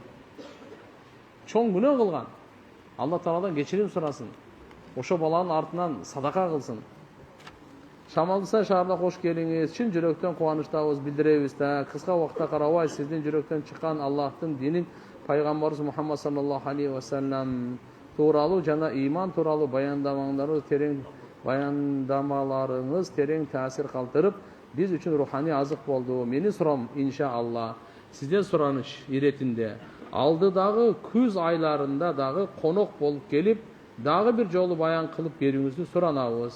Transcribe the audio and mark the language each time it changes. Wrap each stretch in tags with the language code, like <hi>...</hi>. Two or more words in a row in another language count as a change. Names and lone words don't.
<ky>Чоң күнөө кылган. Алла Тааладан кечирим сурасын. Ошо баланын артынан садака кылсын. Шамалдыса шаарда кош келиңиз. Чын жүрөктөн кубанычтабыз билдиребиз да. Кыска убакытта карабай сиздин жүрөктөн чыккан Аллахтын динин пайгамбарыбыз Мухаммад</ky> <ar>صلى الله عليه وسلم</ar> <ky>тууралуу жана ыйман тууралуу баяндамаларыңыз терең таасир калтырып, биз үчүн руханий азык болду. Менин сурам иншаалла сизден сураныч иретинде алдыдагы күз айларында дагы конок болуп келип, дагы бир жолу баян кылып берүүңүздү суранабыз.</ky>